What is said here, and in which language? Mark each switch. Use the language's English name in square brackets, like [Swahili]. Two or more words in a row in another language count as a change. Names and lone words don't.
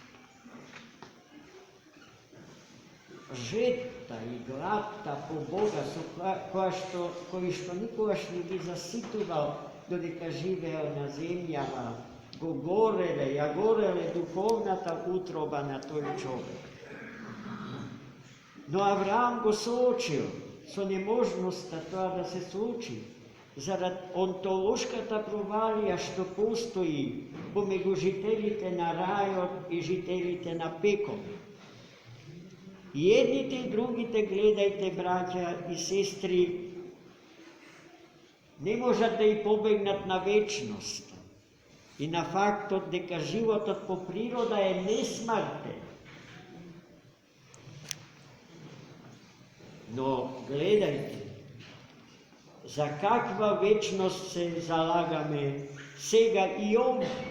[Macedonian] Жета и глата по Бога који што никогаш не би заситувал додека живео на земљама, гореле духовната утроба на тој човек. Но Аврам го соочил со неможноста тоа да се случи, зарад онтолошката провалија што постои помеѓу жителите на рајот и жителите на пеком. Једните и другите гледајте, браќа и сестри, не можете и побегнат на вечност и на факт дека живот по природа је несмртен. Но, гледајте, за каква вечност се залагаме сега и овдје.